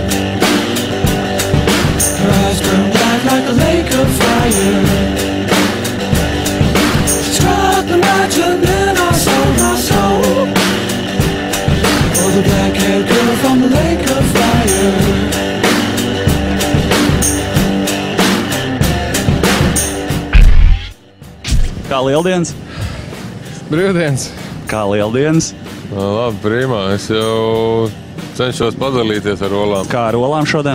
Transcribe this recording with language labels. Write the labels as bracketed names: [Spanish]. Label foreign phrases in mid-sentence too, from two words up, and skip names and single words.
[English] Her eyes burn black like a lake of fire. Struck the match and then I sold my soul for the black-haired girl from the lake of fire. [Latvian] Kā lieldienas? Brīvdienas. Kā lieldienas? Labi, primā. Es jau cenšos padalīties ar olām. Kā ar olām šodien?